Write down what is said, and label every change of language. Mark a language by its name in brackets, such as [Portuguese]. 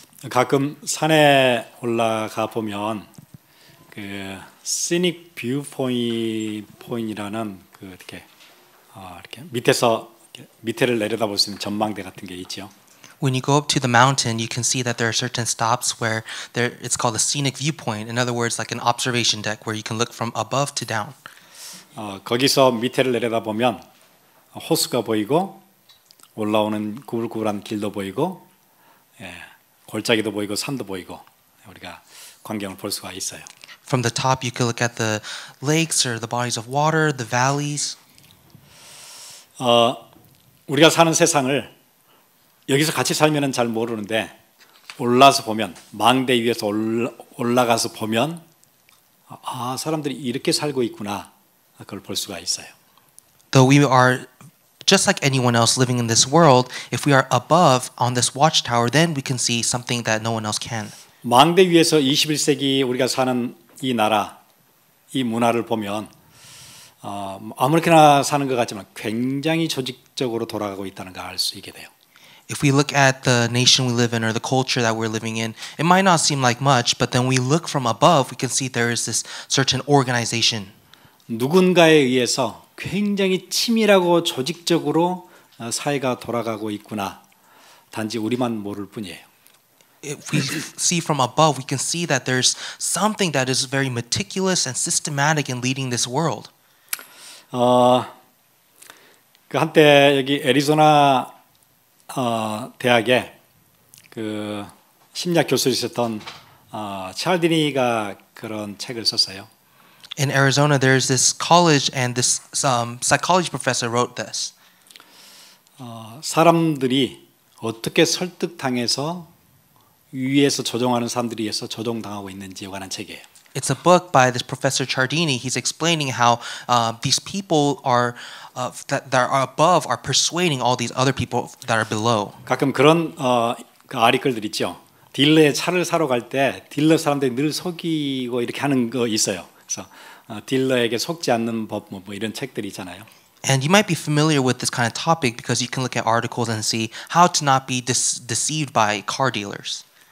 [Korean] 가끔 산에 올라가 보면 그 시닉 뷰 포인트라는 그 이렇게 밑에서 밑에를 내려다볼 수 있는 전망대 같은 게 있죠. [English] When you go up to the mountain, you can see that there are certain stops where it's called a scenic viewpoint. In other words, like an observation deck where you can look from above to down. [Korean] 거기서 밑에를 내려다보면 호수가 보이고 올라오는 구불구불한 길도 보이고 골짜기도 보이고 산도 보이고 우리가 광경을 볼 수가 있어요. [English] From the top, you can look at the lakes or the bodies of water, the valleys. [Korean] 우리가 사는 세상을 여기서 같이 살면은 잘 모르는데 올라서 보면 망대 위에서 올라가서 보면 사람들이 이렇게 살고 있구나 그걸 볼 수가 있어요. [English] Though we are just like anyone else living in this world, if we are above on this watchtower, then we can see something that no one else can. [Korean] 망대 위에서 21세기 우리가 사는 이 나라, 이 문화를 보면 아무렇게나 사는 것 같지만 굉장히 조직적으로 돌아가고 있다는 걸 알 수 있게 돼요. [English] If we look at the nation we live in or the culture that we're living in, it might not seem like much, but then we look from above, we can see there is this certain organization. [Korean] 누군가에 의해서 굉장히 치밀하고 조직적으로 사회가 돌아가고 있구나. 단지 우리만 모를 뿐이에요. [English] If we see from above, we can see that there's something that is very meticulous and systematic in leading this world. [Korean] 그 한때 여기 애리조나 대학에 그 심리학 교수였었던 찰디니가 그런 책을 썼어요. [English] In Arizona, there's this college, and this psychology professor wrote this. [Korean] 사람들이 어떻게 설득당해서 위에서 조종하는 사람들에 의해서 조종당하고 있는지에 관한 책이에요. [English] It's a book by this Professor Ciardini. He's explaining how these people are that are above are persuading all these other people that are below. [Korean] 가끔 그런 그 아리클들 있죠. 딜러에 차를 사러 갈 때 딜러 사람들이 늘 속이고 이렇게 하는 거 있어요. 그래서 딜러에게 속지 않는 법 뭐 이런 책들이 있잖아요. [English] And you might be familiar with this kind of topic because you can look at articles and see how to not be deceived by car dealers.